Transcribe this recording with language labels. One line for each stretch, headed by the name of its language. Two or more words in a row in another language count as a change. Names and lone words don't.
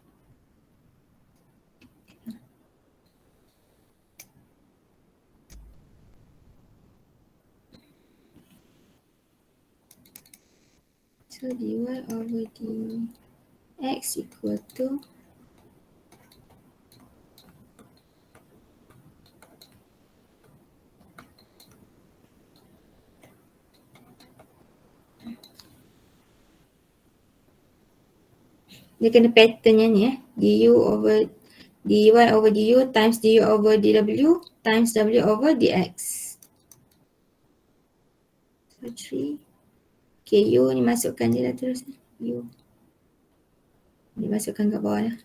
English: So dy over dx equal to
Malay: dia kena patternnya ni
English: du over dy over du times du over dw times w over dx. So 3.
Malay: Okay, u ni masukkan je lah terus. U. Ni masukkan kat bawah lah.